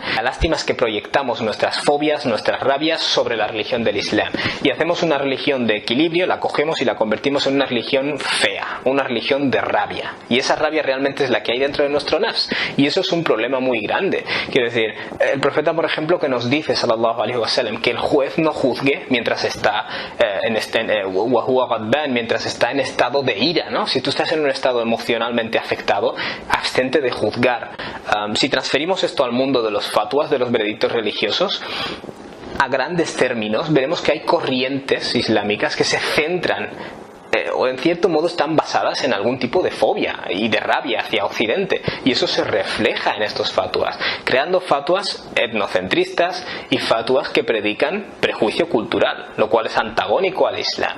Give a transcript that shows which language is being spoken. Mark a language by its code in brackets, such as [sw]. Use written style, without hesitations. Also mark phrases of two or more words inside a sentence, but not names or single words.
[es] La lástima es que proyectamos nuestras fobias, nuestras rabias sobre la religión del Islam, y hacemos una religión de equilibrio, la cogemos y la convertimos en una religión fea, una religión de rabia, y esa rabia realmente es la que hay dentro de nuestro nafs, y eso es un problema muy grande. Quiero decir, el profeta, por ejemplo, que nos dice, [ar] صلى الله عليه وسلم, [es] que el juez no juzgue mientras está mientras está en estado de ira, ¿no? Si tú estás en un estado emocionalmente afectado, abstente de juzgar. Si transferimos esto al mundo de los fatwas, de los veredictos religiosos, a grandes términos veremos que hay corrientes islámicas que se centran o en cierto modo están basadas en algún tipo de fobia y de rabia hacia Occidente, y eso se refleja en estos fatwas, creando fatwas etnocentristas y fatwas que predican prejuicio cultural, lo cual es antagónico al Islam.